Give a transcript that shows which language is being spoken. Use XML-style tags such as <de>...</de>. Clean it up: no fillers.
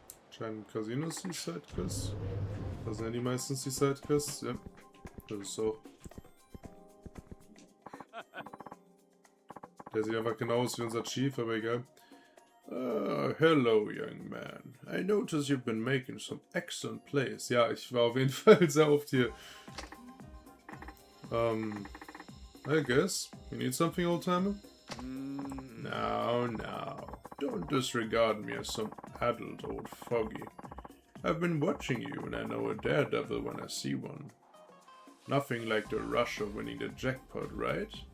<de>Scheinen Casinos die Sidequests. Das sind ja die meistens die Sidequests. Ja, das ist so. Der sieht einfach genau aus wie unser Chief, aber egal.</de> <en>Hello, young man. I notice you've been making some excellent plays.</en> <de>Ja, ich war auf jeden Fall sehr oft hier.</de> <en>I guess. You need something, old-timer? No, no. Don't disregard me as some adult old fogey. I've been watching you and I know a daredevil when I see one. Nothing like the rush of winning the jackpot, right?</en>